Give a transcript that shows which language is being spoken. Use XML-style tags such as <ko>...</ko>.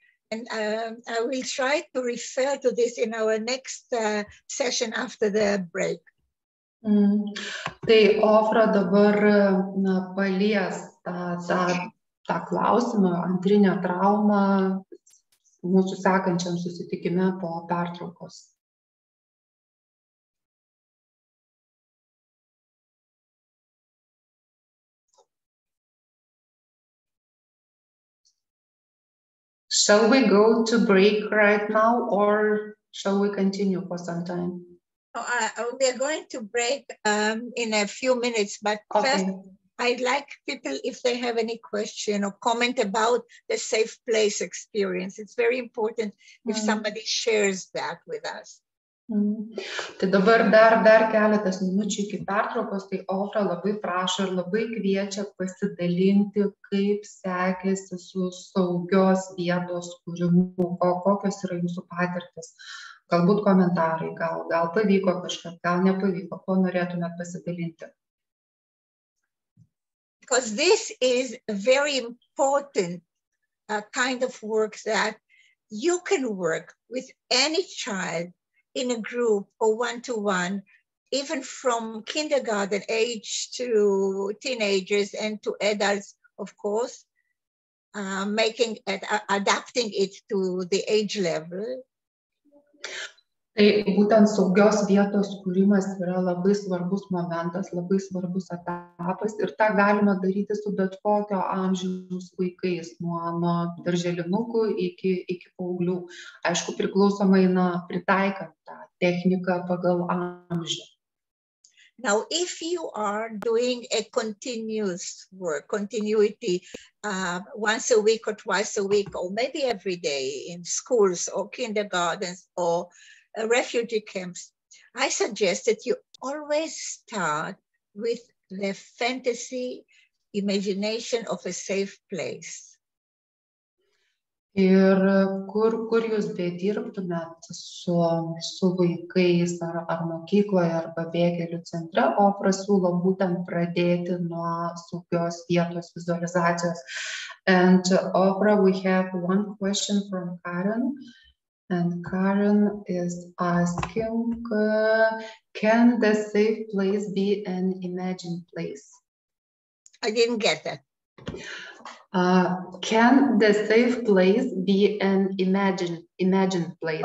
<en>And I will try to refer to this in our next session after the break.</en> <lt>Tai Ofra dabar palies tą klausimą, antrinę traumą mūsų sekančiam susitikime po pertraukos.</lt> <en>Shall we go to break right now or shall we continue for some time? We are going to break in a few minutes, but first I'd like people, if they have any question or comment about the safe place experience. It's very important if somebody shares that with us.</en> <lt>Tai dabar dar keletas minučių iki pertraukos, tai Ofra labai prašo ir labai kviečia pasidalinti, kaip sekėsi su saugios vietos kūrimu, kokios yra jūsų patirtis, galbūt komentarai, gal pavyko kažkas, gal nepavyko, ko norėtumėt pasidalinti.</lt> <en>Because this is a very important kind of work that you can work with any child in a group or one-to-one, even from kindergarten age to teenagers and to adults, of course, adapting it to the age level.</en> <lt>Tai būtent saugios vietos kūrimas yra labai svarbus momentas, labai svarbus etapas ir tą galima daryti su bet kokio amžiaus vaikais, nuo darželinukų iki paauglių. Aišku, priklausomai pritaikant tą techniką pagal amžių.</lt> <en>Now, if you are doing a continuous work, continuity, once a week or twice a week, or maybe every day in schools or kindergartens or refugee camps, I suggest that you always start with the fantasy imagination of a safe place.</en> <lt>Ir kur jūs bedirbtumėt su vaikais ar mokykloje ar pabėgėlių centre, Ofra siūlo būtent pradėti nuo saugios vietos vizualizacijos.</lt> <en>And Ofra, we have one question from Karen. And Karen is asking, can the safe place be an imagined place? I didn't get that. Can the safe place be an imagined place?</en>